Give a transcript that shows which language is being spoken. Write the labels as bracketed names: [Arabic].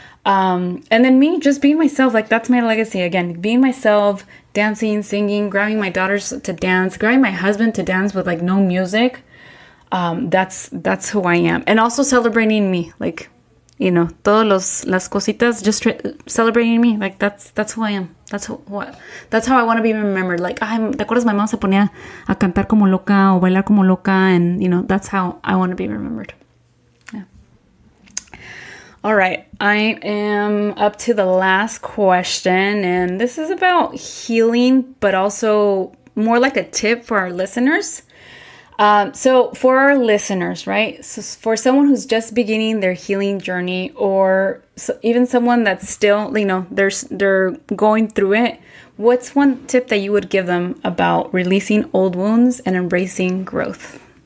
[English] And then me just being myself, like that's my legacy again, being myself, dancing, singing, grabbing my daughters to dance, grabbing my husband to dance with like no music. That's who I am. And also celebrating me, like, [Spanish] todos las cositas, [English] just celebrating me. Like that's who I am. That's how I want to be remembered. Like, [Spanish] ¿te acuerdas [English] my mom [Spanish] se ponía a cantar como loca o bailar como loca? [English] And, that's how I want to be remembered. Yeah. All right. I am up to the last question, and this is about healing, but also more like a tip for our listeners. So for our listeners, right? So for someone who's just beginning their healing journey, or even someone that's still, they're going through it, what's one tip that you would give them about releasing old wounds and embracing growth?